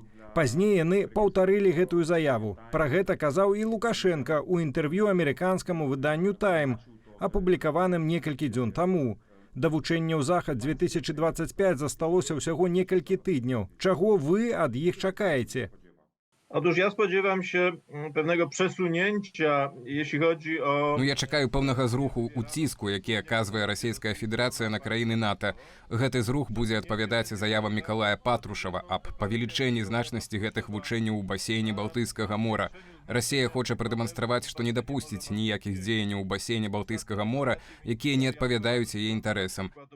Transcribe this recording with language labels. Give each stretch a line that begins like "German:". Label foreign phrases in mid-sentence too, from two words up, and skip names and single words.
Belarusian: Пазней яны паўтарылі гэтую заяву. Пра гэта казаў і Лукашенка ў інтэрв'ю амерыканскаму выданню «Тайм», апублікаваным некалькі дзён таму. Да вучэнняў Захад-2025 засталося ўсяго некалькі тыдняў. Чаго вы ад іх чакаеце?
Polish: Otóż ja spodziewam się pewnego przesunięcia, jeśli chodzi o...
Belarusian: Ну, я чакаю пэўнага зруху ў ціску, які аказвае Расійская Федэрацыя на краіны НАТО. Гэты зрух будзе адпавядаць заявам Мікалая Патрушава аб павелічэнні значнасці гэтых вучэнняў у басейне Балтыйскага мора. Расія хоча прадэманстраваць, што не дапусціць ніякіх дзеянняў у басейне Балтыйскага мора, якія не адпавядаюць яе інтарэсам.